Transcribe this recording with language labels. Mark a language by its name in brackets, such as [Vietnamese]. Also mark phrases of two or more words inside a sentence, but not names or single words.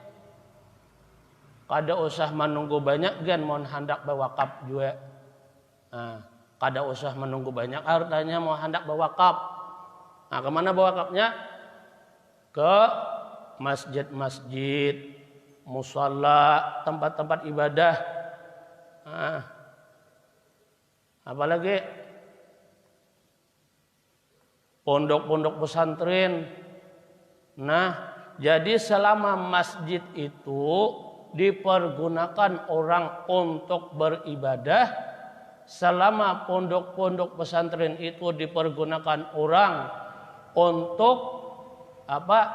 [Banjar] Kada usah menunggu banyak gan mau hendak berwakaf juga. Kada usah menunggu banyak hartanya mau hendak berwakaf. [Indonesian] Kemana berwakafnya? Ke masjid-masjid, musalla, tempat-tempat ibadah. Apalagi pondok-pondok pesantren. Nah, jadi selama masjid itu dipergunakan orang untuk beribadah, selama pondok-pondok pesantren itu dipergunakan orang untuk apa?